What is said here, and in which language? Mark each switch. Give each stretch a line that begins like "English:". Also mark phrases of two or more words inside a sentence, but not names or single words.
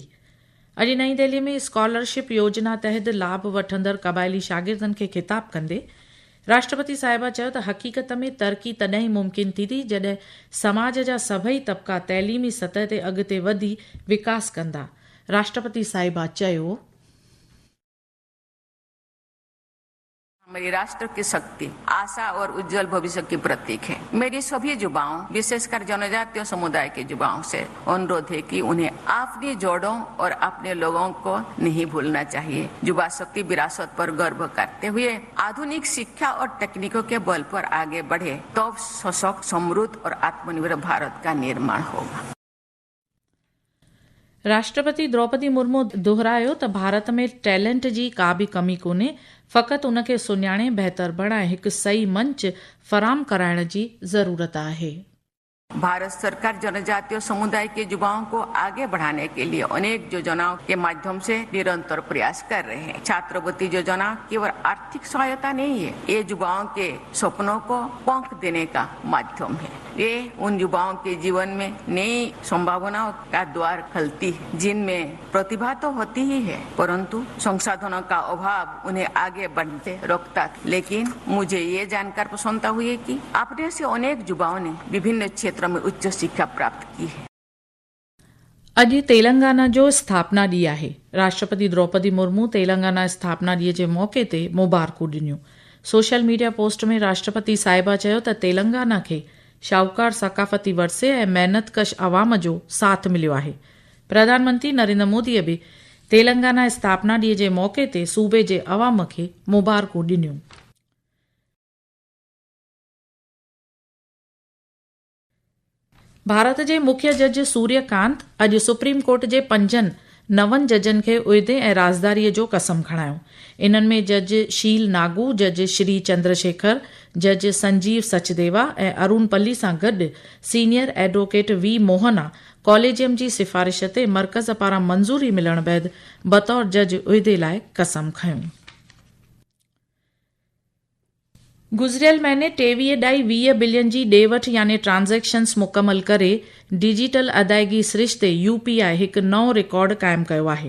Sindhi: अॼु नईं दिल्लीअ में स्कॉलरशिप योजना तहत लाभ वठंदड़ क़बाइली शागिर्दनि खे ख़िताब कंदे राष्ट्रपति साहिबा चयो त हक़ीक़त में तरक़ी तॾहिं ई मुमकिन थींदी जॾहिं समाज जा सभई तबक़ा तइलीमी सतह ते अॻिते वधी विकास कंदा। राष्ट्रपति साहिबा चयो,
Hindi: मेरी राष्ट्र की शक्ति, आशा और उज्जवल भविष्य की प्रतीक है। मेरी सभी युवाओं, विशेषकर जनजातीय समुदाय के युवाओं से अनुरोध है कि उन्हें अपनी जड़ों और अपने लोगों को नहीं भूलना चाहिए। युवा शक्ति विरासत पर गर्व करते हुए आधुनिक शिक्षा और तकनीकों के बल पर आगे बढ़े तो सशक्त, समृद्ध और आत्मनिर्भर भारत का निर्माण होगा।
Sindhi: राष्ट्रपति द्रौपदी मुर्मू दोहरायो त भारत में टैलेंट जी का बि कमी कोन्हे, फ़क़ति उनखे सुञाणे बहितर बणाए हिकु सही मंच फराम कराइण जी ज़रूरत आहे।
Hindi: भारत सरकार जनजातीय समुदाय के युवाओं को आगे बढ़ाने के लिए अनेक योजनाओं के माध्यम से निरंतर प्रयास कर रहे हैं। छात्रवृत्ति योजना केवल आर्थिक सहायता नहीं है, ये युवाओं के सपनों को पंख देने का माध्यम है। ये उन युवाओं के जीवन में नई संभावनाओं का द्वार खोलती है जिनमें प्रतिभा तो होती ही है, परंतु संसाधनों का अभाव उन्हें आगे बढ़ते रोकता। लेकिन मुझे ये जानकर प्रसन्नता हुई कि अपने से अनेक युवाओं ने विभिन्न क्षेत्रों में उच्च शिक्षा प्राप्त की है।
Sindhi: अॼु तेलंगाना जो स्थापना ॾींहुं आहे। राष्ट्रपति द्रौपदी मुर्मू तेलंगाना स्थापना ॾींहं जे मौक़े ते मुबारकूं ॾिनियूं।
English: social media
Sindhi: पोस्ट में राष्ट्रपति साहिबा चयो त तेलंगाना खे शाहूकार सकाफ़ती वरसे ऐं महिनतकश अवाम जो साथ मिलियो आहे। प्रधानमंत्री नरेंद्र मोदीअ बि तेलंगाना स्थापना ॾींहं जे मौक़े ते सूबे जे अवाम खे मुबारकूं ॾिनियूं। भारत जे मुख्य जज सूर्यकांत अॼु सुप्रीम कोर्ट जे 5 नवनि जजनि खे उहिदे ऐं राज़दारीअ जो कसम खणायो। इन्हनि में जज शील नागू, जज श्री चंद्रशेखर, जज संजीव सचदेवा ऐं अरुण पल्ली सां गॾु
English: senior advocate
Sindhi: V मोहना कॉलेजियम जी सिफ़ारिश ते मर्कज़ पारां मंज़ूरी मिलण बैदि बतौर जज उहिदे लाइ कसम खयूं। गुज़िरियल महीने 23.20 बिलियन जी ॾे वठि यानी ट्रांज़ेक्शन्स मुकमल करे डिजिटल अदायगी सिरिश्ते UPI हिकु नओं रिकॉर्ड क़ाइमु कयो आहे।